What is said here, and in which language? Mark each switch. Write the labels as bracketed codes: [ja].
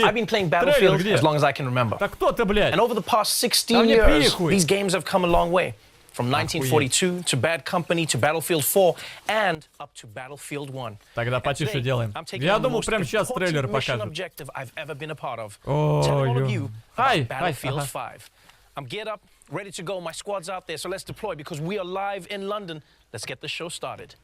[en] I've been playing Battlefield as long as I can remember. [ru] Так кто ты, блядь? [en] And over the past 16 years, these games have come a long way. From 1942 to Bad Company to Battlefield 4 and up to Battlefield 1. [ru] Тогда потише делаем. Я думал, прямо сейчас трейлер покажет. Ай, [en] Battlefield 5. I'm geared up, ready to go. My squad's out there, so let's deploy because we are live in London. Let's get the show started.